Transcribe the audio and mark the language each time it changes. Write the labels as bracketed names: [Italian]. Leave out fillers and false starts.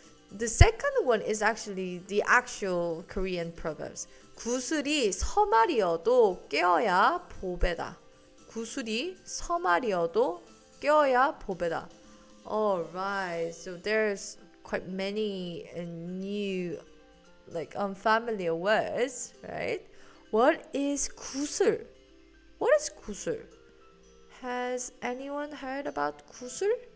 [English] But the second one is actually the actual Korean proverbs. [Korean] 구슬이 서말이어도 깨어야 보배다. 구슬이 서말이어도 깨어야 보배다. [English] Alright, so there's quite many new, like unfamiliar words, right? What is 구슬? What is 구슬? Has anyone heard about 구슬?